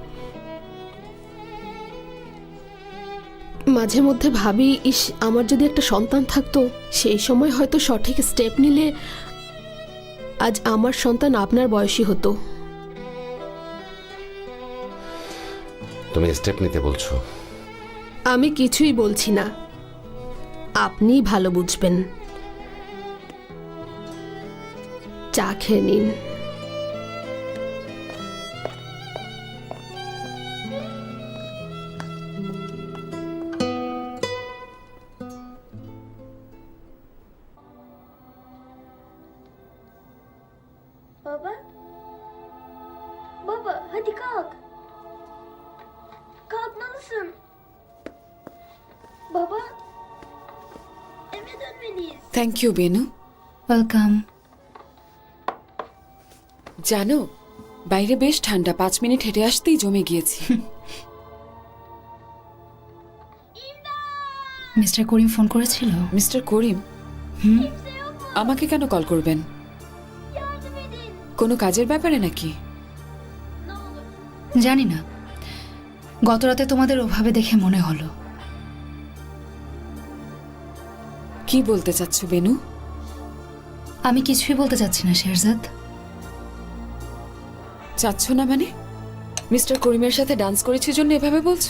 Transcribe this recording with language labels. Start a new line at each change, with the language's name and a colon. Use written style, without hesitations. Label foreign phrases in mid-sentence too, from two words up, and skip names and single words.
Bangla: মাঝে মধ্যে ভাবি, ইস, আমার যদি একটা সন্তান থাকতো, সেই সময় হয়তো সঠিক স্টেপ নিলে আজ আমার সন্তান আপনার বয়সী হতো। তুমি স্টেপ নিতে বলছো? আমি কিছুই বলছি না, আপনিই ভালো বুঝবেন। চা খেয়ে নিন।
Turkish: Baba? Baba hadi kalk. Kalkmalısın. Baba, eve dönmeliyiz.
English: thank you
Bangla: বেনু।
English: ওয়েলকাম।
Bangla: জানো, বাইরে বেশ ঠান্ডা, 5 মিনিট হেঁটে আসতেই জমে গিয়েছি। মিস্টার করিম ফোন করেছিল? মিস্টার করিম? আমাকে কেন কল করবেন?
Turkish: Yardım edin.
Bangla: কোনো কাজের ব্যাপারে নাকি?
Turkish: Ne olur.
Bangla: জানি না, গতরাতে তোমাদের ওভাবে দেখে মনে হলো। কি বলতে চাচ্ছ বেনু? আমি কিছুই বলতে চাচ্ছি না শেরজাদ। চাচ্ছ না মানে? মিস্টার করিমের সাথে ডান্স করেছি জন্য এভাবে বলছো?